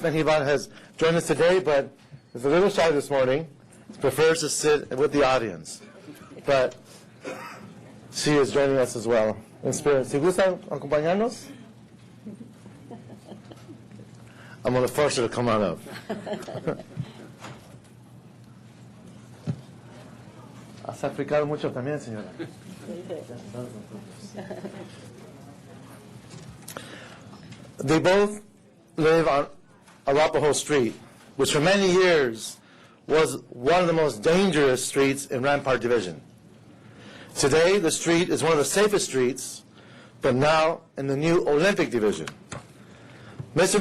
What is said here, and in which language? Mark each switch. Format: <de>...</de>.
<en>Menjivar has joined us today, but is a little shy this morning. Prefers to sit with the audience. But she is joining us as well in spirit.</en> <es>Si gustan acompañarnos,</es> <en>I'm going to force her to come on up.</en> <es>Has aplicado mucho también, señora.</es> <en>They both live on Arapahoe Street, which for many years was one of the most dangerous streets in Rampart Division. Today, the street is one of the safest streets, but now in the new Olympic Division. Mr.</en>